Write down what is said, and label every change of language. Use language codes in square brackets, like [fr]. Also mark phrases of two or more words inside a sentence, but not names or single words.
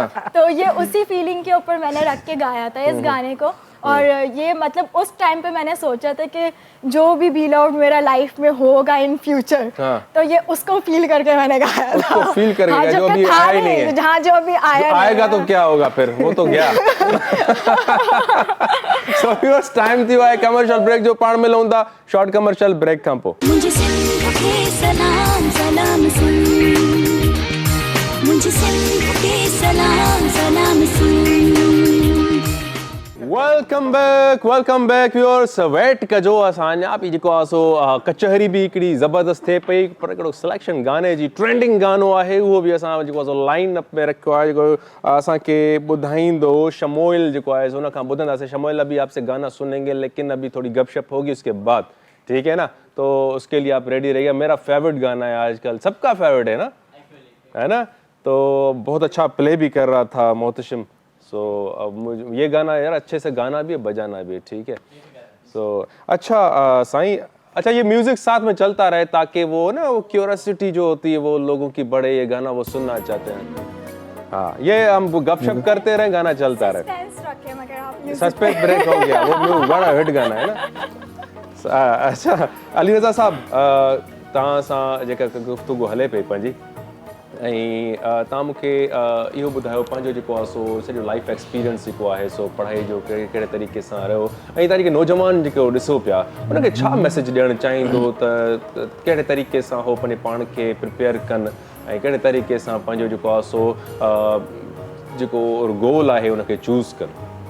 [hi] तो ये उसी फीलिंग के ऊपर मैंने रख के गाया था इस गाने को। और ये मतलब उस टाइम पे मैंने सोचा था कि जो भी [en] be loud [hi] मेरा लाइफ में होगा [en] in future, [hi] तो ये उसको फील करके मैंने गाया था। उसको फील करके हाँ, जो अभी आया ही नहीं है। जहाँ जो अभी आया आएगा तो क्या होगा फिर, वो तो गया। [en] So viewers, [sd] टाइम थी वाए [en] commercial break [sd] जो पाण में लऊं था। [en] short commercial break [sd] खां पोइ [hi] मुझे सिंध के सलाम सलाम सुन, मुझे सिंध के सलाम सलाम सुन। [en] welcome back viewers. [sd] वेट कजो असांजा बि जेको आहे सो कचहरी बि हिकिड़ी ज़बरदस्त थिए पई, पर हिकिड़ो सिलेक्शन गाने जी ट्रेंडिंग गानो आहे, उहो बि असां जेको आहे सो [en] line up [sd] में रखियो आहे, जेको असांखे ॿुधाईंदो शमोइल जेको आहे सो उन खां ॿुधंदासीं। [hi] शमोइल अभी आपसे गाना सुनेंगे, लेकिन अभी थोड़ी गपशप होगी उसके बाद, ठीक है ना? तो उसके लिए आप रेडी रहिए। मेरा फेवरेट गाना है आजकल, सबका फेवरेट है ना, है ना? तो बहुत अच्छा प्ले भी कर रहा था मोहतशिम। सो अब मुझे ये गाना यार अच्छे से गाना भी है, बजाना भी है, ठीक है? सो अच्छा साईं, अच्छा ये म्यूजिक साथ में चलता रहे ताकि वो ना वो क्यूरियोसिटी जो होती है वो लोगों की बढ़े, ये गाना वो सुनना चाहते हैं। हाँ, ये हम गपशप करते रहे, गाना चलता रहे। [en] suspense break [hi] हो गया, वो बड़ा हिट गाना है ना। [sd] अच्छा अली रज़ा साहब, तव्हां सां जेका गुफ्तगू हले पई पंहिंजी, ऐं तव्हां मूंखे इहो ॿुधायो पंहिंजो जेको आहे सो सॼो [en] life experience [sd] जेको आहे सो पढ़ाई जो कहिड़े तरीक़े सां रहियो, ऐं तव्हां जेके नौजवान जेको ॾिसो पिया उनखे छा मैसेज ॾियणु चाहींदो, त कहिड़े तरीक़े सां हो पंहिंजे पाण खे प्रिपेयर कनि, ऐं कहिड़े तरीक़े सां पंहिंजो जेको आहे सो जेको गोल आहे उनखे चूज़ कनि?